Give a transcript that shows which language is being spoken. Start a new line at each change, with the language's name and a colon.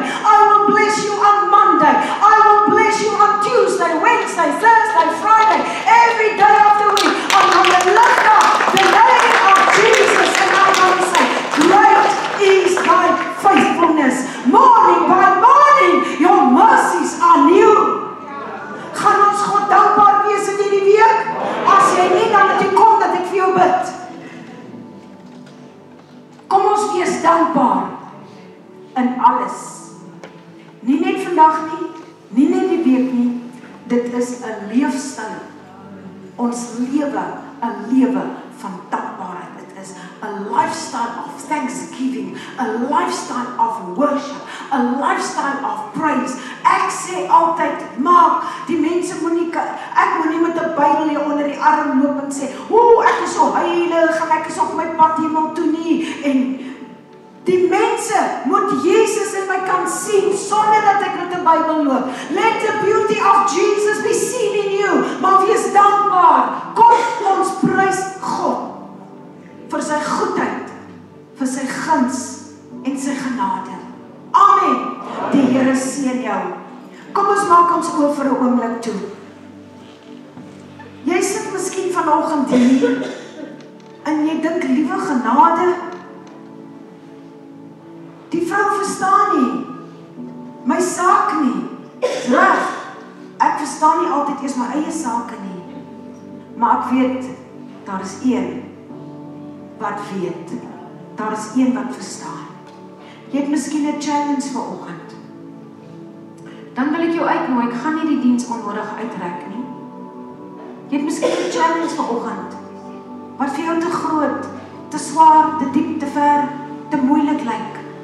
English: I will bless you on Monday. I will bless you on Tuesday, Wednesday, Thursday, Friday, every day of the week. I'm going to lift up the name of Jesus and I'm going to say, great is thy faithfulness. Morning by morning, your mercies are new.
Afrikaans: Gaan ons God dankbaar wees in hierdie week? As jy nie, dan moet jy kom dat ek vir jou bid. Kom ons wees dankbaar in alles. Nie net vandag nie, nie net die week nie. Dit is 'n leefstyl. Ons lewe 'n lewe van dankbaarheid. Dit is 'n
English: lifestyle of thanksgiving, 'n lifestyle of worship, 'n lifestyle of praise.
Afrikaans: Ek sê altyd, maak die mense ek moenie met 'n Bybel hier onder die arm loop en sê, "Ooh, ek is so heilig en ek is op my pad hemel toe nie." En die mense moet Jesus in my kan sien sonder dat ek met 'n Bybel loop.
English: Let the beauty of Jesus be seen in you.
Afrikaans: Maar wees dankbaar. Kom ons prys God vir sy goedheid, vir sy guns en sy genade. Amen. Die Here seën jou. Kom ons maak ons oë vir 'n oomblik toe. Jy sit miskien vanoggend hier en jy dink, liewe genade, die vrou verstaan nie my saak nie. Reg. Ek verstaan nie altyd eers my eie sake nie. Maar ek weet, daar is een wat weet. Daar is een wat verstaan. Jy het miskien 'n challenge vanoggend. Dan wil ek jou uitnooi, ek gaan nie die diens onnodig uitrek nie. Jy het miskien 'n challenge vanoggend wat vir jou te groot, te swaar, te diep, te ver, te moeilik lyk.